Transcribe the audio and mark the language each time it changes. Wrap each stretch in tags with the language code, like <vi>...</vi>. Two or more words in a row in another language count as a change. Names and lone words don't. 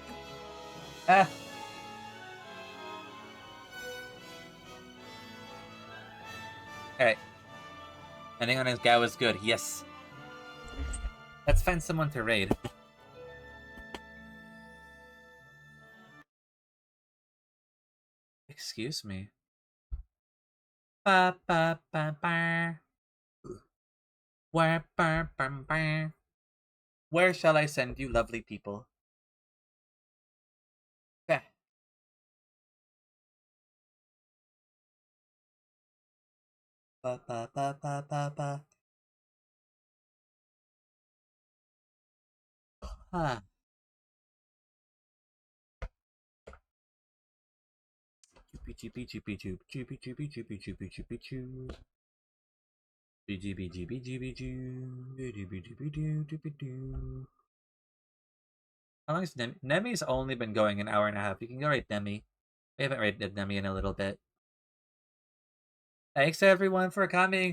<en>Alright. Ending on his Gao is good, yes. Let's find someone to raid. Excuse me. Ba ba ba ba. Where ba ba ba. Where shall I send you, lovely people? Okay. Ba ba ba ba ba ba. Huh. Choopy choopy choop choopy choopy choopy choopy choopy choo. How long is Nemi? Nemi's only been going an hour and a half. You can go rate Nemi. We haven't rated Nemi in a little bit. Thanks everyone for coming.</en>